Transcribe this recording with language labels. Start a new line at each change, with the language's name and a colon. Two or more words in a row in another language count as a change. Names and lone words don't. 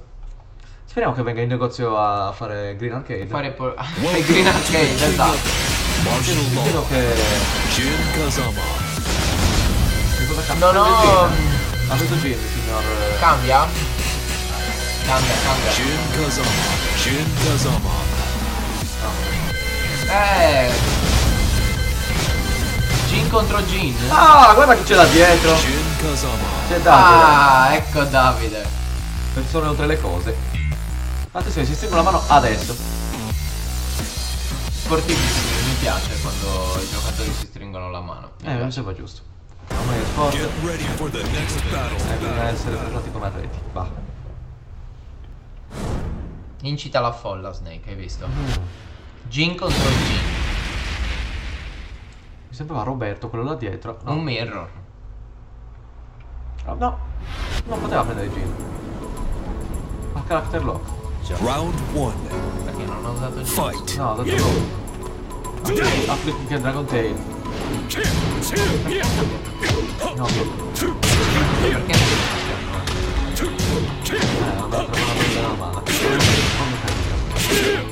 Italian: Speriamo che venga in negozio a fare Green Arcade. Fare Green Arcade, esatto. Martial Credo law. che. Jin Kazama. Che cosa cambia? Non ho. Ha detto Jin, signor. Cambia? Cambia. Jin Kazama. Jin Kazama. Jin contro Jin. Ah, guarda chi c'è là dietro. Jin Kazama. C'è Davide. Ecco Davide. Persone oltre le cose. Attenzione, si stringono la mano adesso. Sportivissimo, mi piace quando i giocatori si stringono la mano. Non ci va giusto. Ormai è sport.
English: Get ready for the next battle.
Italian: Bisogna essere trattati come atleti. Va. Incita la folla Snake, hai visto? Jin contro Jin. Mi sembrava Roberto, quello là dietro. No. Un mirror. No. Non poteva prendere Jin. Ha
English: character lock.
Italian: Round 1. Perché non ho usato Jin. Fight. No, ha dato lock. Ha flipping che Dragon Tail. No, Perché è andato a trovare una presa normale.